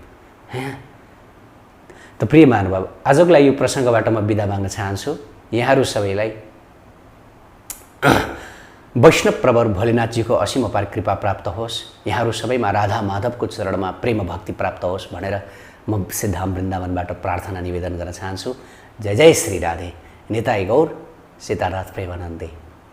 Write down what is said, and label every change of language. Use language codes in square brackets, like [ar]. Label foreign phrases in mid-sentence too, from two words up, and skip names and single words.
[ne] त प्रिय महानुभाव, आजको लागि यो प्रसङ्गबाट म बिदा माग्न चाहन्छु। यहाँहरू सबैलाई वैष्णव प्रवर भोलेनाथजीको असीम अपार कृपा प्राप्त होस्। यहाँहरू सबैमा राधा माधवको चरणमा प्रेम भक्ति प्राप्त होस् भनेर म सिद्धाम वृन्दावनबाट प्रार्थना निवेदन गर्न चाहन्छु। जय जय श्री राधे। निताई गौर, सीतानाथ प्रेमानन्दे।